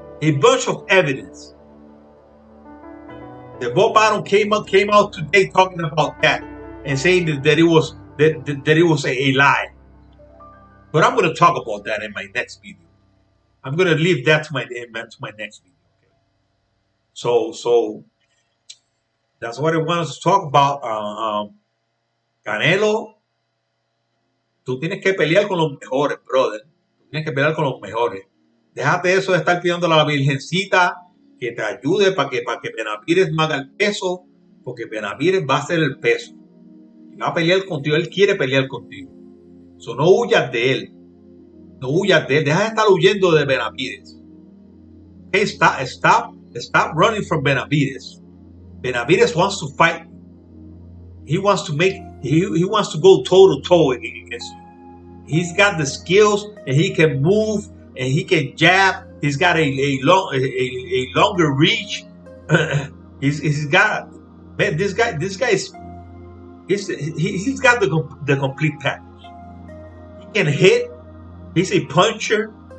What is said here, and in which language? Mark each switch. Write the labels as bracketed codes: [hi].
[en] The Bob Bottom came out today talking about that and saying that it was a lie. But I'm going to talk about that in my next video. I'm going to leave that to my next video. Okay? So that's what I wanted to talk about. [es] Canelo, tú tienes que pelear con los mejores, brother. Tú tienes que pelear con los mejores. Déjate eso de estar pidiendo a la Virgencita que te ayude para que Benavidez no haga el peso, porque Benavidez va a hacer el peso. Y va a pelear contigo. Él quiere pelear contigo. So, no huyas de él. No huyas de él. Deja de estar huyendo de Benavidez. [en] Okay, stop running from Benavidez. Benavidez wants to fight. He wants to go toe to toe against you. He's got the skills and he can move and he can jab. He's got a longer reach. he's got, man, this guy is he's got the complete package. He can hit. He's a puncher.